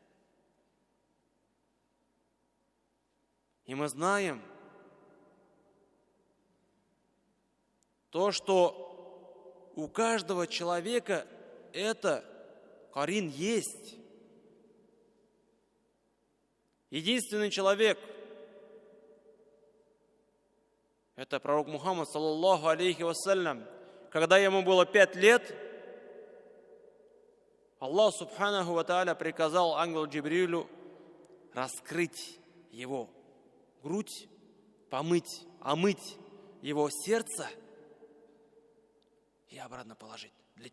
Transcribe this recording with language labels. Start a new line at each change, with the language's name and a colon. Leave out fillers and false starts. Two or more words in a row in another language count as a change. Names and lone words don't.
Russian: И мы знаем то, что у каждого человека это карин есть. Единственный человек — это пророк Мухаммад,
Arabic: صلى الله عليه وسلم.
Russian: Когда ему было 5 лет, Аллах
Arabic: سبحانه وتعالى
Russian: приказал ангелу Джибрилю раскрыть его грудь, омыть его сердце и обратно положить.